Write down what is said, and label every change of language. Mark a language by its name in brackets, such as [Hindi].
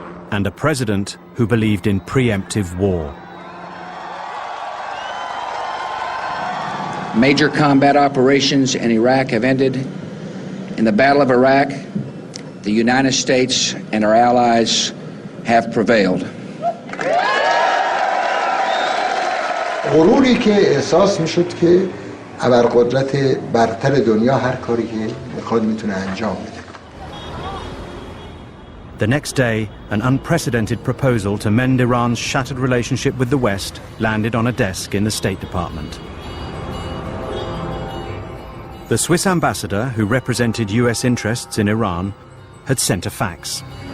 [English] And a president who believed in preemptive war. Major combat operations in Iraq have ended. In the Battle of Iraq, the United States and our allies have prevailed. [Persian] غروری که احساس میشد که ابرقدرت برتر دنیا هر کاری که میخواد میتونه انجام بده. [English] The next day, an unprecedented proposal to mend Iran's shattered relationship with the West landed on a desk in the State Department. The Swiss ambassador, who represented US interests in Iran, had sent a fax.